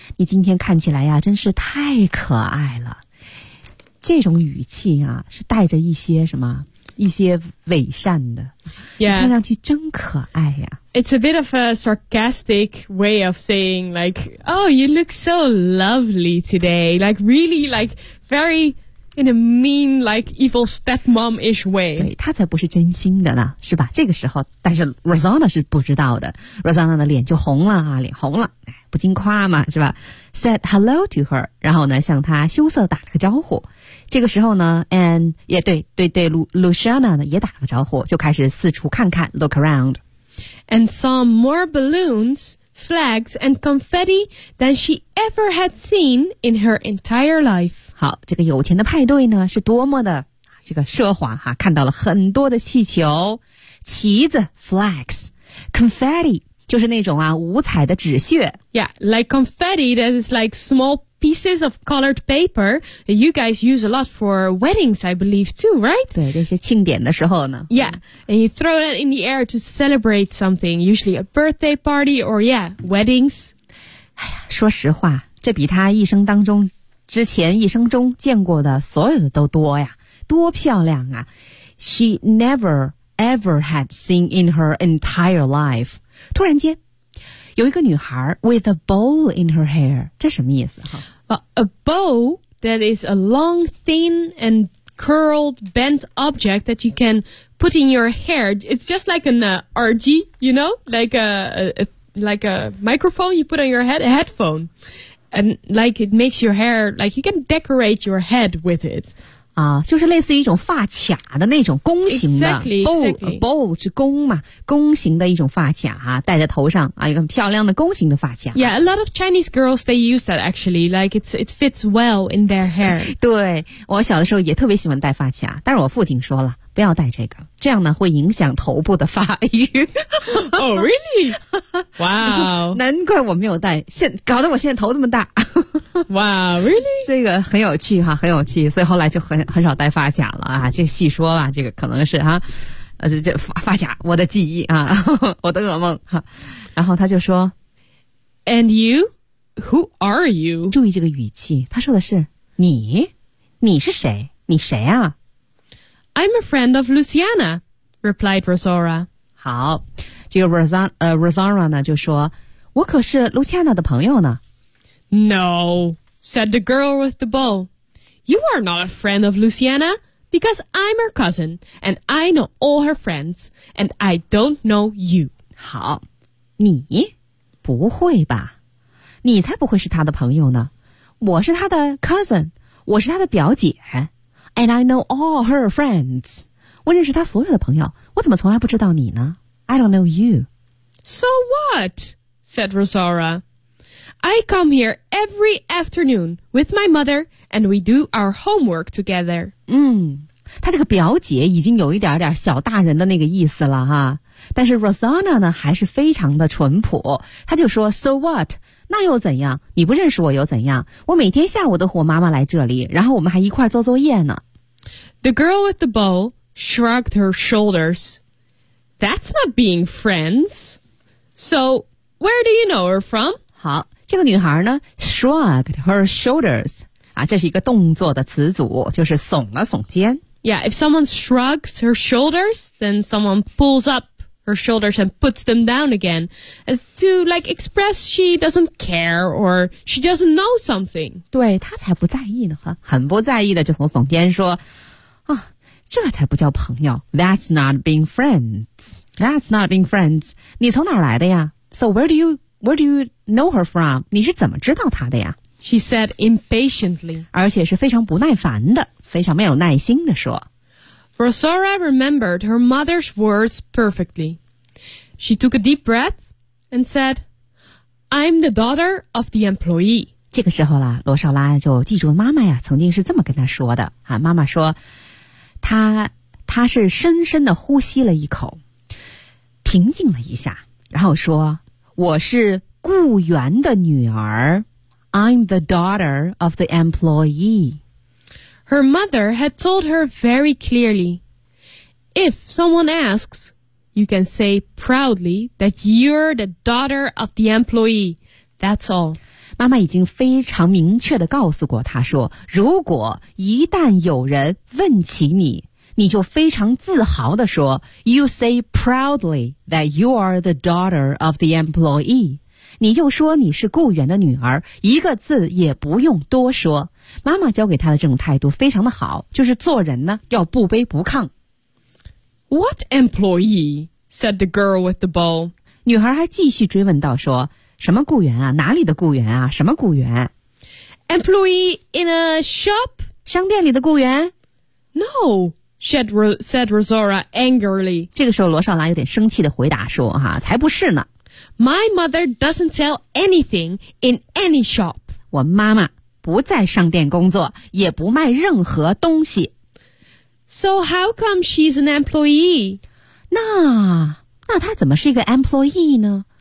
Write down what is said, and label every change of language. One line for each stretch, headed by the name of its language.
Chinese: 你今天看起来呀，真是太可爱了。这种语气啊，是带着一些什么？一些伪善的，
English: yeah.
Chinese: 看上去真可爱呀。
English: It's a bit of a sarcastic way of saying like, oh, you look so lovely today. Like really, like very in a mean, like evil stepmom-ish way.
Chinese: 对，他才不是真心的呢，是吧？这个时候，但是 Rosanna 是不知道的。 Rosanna 的脸就红了啊，脸红了，不禁夸嘛，是吧？
English: Said hello to her，
Chinese: 然后呢，向她羞涩打了个招呼。这个时候呢 ，and 也对对对 ，Luciana 呢也打了个招呼，就开始四处看看 ，
English: look around， and saw more balloons, flags, and confetti than she ever had seen in her entire life。
Chinese: 好，这个有钱的派对呢，是多么的这个奢华哈！看到了很多的气球、旗子 ，
English: flags, confetti，
Chinese: 就是那种啊五彩的纸屑。
English: Yeah, like confetti that is like small. Pieces of colored paper that you guys use a lot for weddings, I believe, too, right?
Chinese: 对，这些庆典的时候呢。
English: Yeah, and you throw that in the air to celebrate something, usually a birthday party or, yeah, weddings.
Chinese: 哎呀，说实话，这比他一生当中，之前一生中见过的所有的都多呀，多漂亮啊。
English: She never, ever had seen in her entire life.
Chinese: 突然间。有一个女孩
English: with a bow in her hair，
Chinese: 这什么意思哈？
English: A bow that is a long, thin and curled, bent object that you can put in your hair. It's just like an RG, you know, like a microphone you put on your head, a headphone, and like it makes your hair like you can decorate your head with it.
Chinese: 啊，就是类似于一种发卡的那种弓形的
English: bow
Chinese: 是弓嘛，弓形的一种发卡哈、啊，戴在头上啊，一个很漂亮的弓形的发卡。
English: Yeah, a lot of Chinese girls they use that actually, like it fits well in their hair.
Chinese: 对，我小的时候也特别喜欢戴发卡，但是我父亲说了。不要戴这个，这样呢会影响头部的发育。
English: Oh, really? Wow.
Chinese: 难怪我没有戴，搞得我现在头这么大。
English: Wow, really?
Chinese: 这个很有趣哈，很有趣，所以后来就很少戴发夹了啊，这细说吧，这个可能是哈、啊、这发夹我的记忆啊，我的噩梦哈。然后他就说
English: And you? Who are you?
Chinese: 注意这个语气，他说的是你，你是谁，你谁啊？
English: I'm a friend of Luciana, replied Rosanna.
Chinese: 好，这个 Rosanna 呢就说，我可是 Luciana 的朋友呢。
English: No, said the girl with the bow. You are not a friend of Luciana, because I'm her cousin, and I know all her friends, and I don't know you.
Chinese: 好，你？不会吧？你才不会是她的朋友呢。我是她的 cousin, 我是她的表姐。
English: And I know all her friends.
Chinese: 我认识她所有的朋友，我怎么从来不知道你呢？
English: I don't know you. So what? Said Rosanna. I come here every afternoon with my mother and we do our homework together.
Chinese: 嗯，她这个表姐已经有一点点小大人的那个意思了哈。但是 Rosanna 呢还是非常的淳朴，她就说
English: So what?
Chinese: 那又怎样？你不认识我又怎样？我每天下午都和我妈妈来这里，然后我们还一块做作业呢。
English: The girl with the bow shrugged her shoulders. That's not being friends. So where do you know her from?
Chinese: 好，这个女孩呢
English: shrugged her shoulders
Chinese: 啊，这是一个动作的词组，就是耸了耸肩。
English: Yeah, if someone shrugs her shoulders, then someone pulls up. Her shoulders and puts them down again, as to like express she doesn't care or she doesn't know something.
Chinese: 对，她才不在意呢，很不在意的就从耸肩说，啊，这才不叫朋友。
English: That's not being friends. That's not being friends.
Chinese: 你从哪儿来的呀
English: ？So where do you know her from?
Chinese: 你是怎么知道她的呀
English: ？She said impatiently.
Chinese: 而且是非常不耐烦的，非常没有耐心的说。
English: Rosanna remembered her mother's words perfectly. She took a deep breath and said, I'm the daughter of the employee.
Chinese: 这个时候啦，罗少拉就记住妈妈呀曾经是这么跟她说的。啊，妈妈说她是深深的呼吸了一口，平静了一下，然后说，我是雇员的女儿。
English: I'm the daughter of the employee. Her mother had told her very clearly, if someone asks, you can say proudly that you're the daughter of the employee. That's all.
Chinese: 妈妈已经非常明确地告诉过她说，如果一旦有人问起你，你就非常自豪地说
English: You say proudly that you are the daughter of the employee，
Chinese: 你就说你是雇员的女儿，一个字也不用多说。妈妈教给她的这种态度非常的好，就是做人呢要不卑不亢。
English: What employee？ said the girl with the bow。
Chinese: 女孩还继续追问道说，什么雇员啊，哪里的雇员啊，什么雇员？
English: Employee in a shop？
Chinese: 商店里的雇员？
English: No， said Rosara angrily。
Chinese: 这个时候罗少兰有点生气地回答说，啊，才不是呢。
English: My mother doesn't sell anything in any shop。
Chinese: 我妈妈不在商店工作，也不卖任何东西。
English: So how come she's an employee？
Chinese: 那她怎么是一个 employee 呢？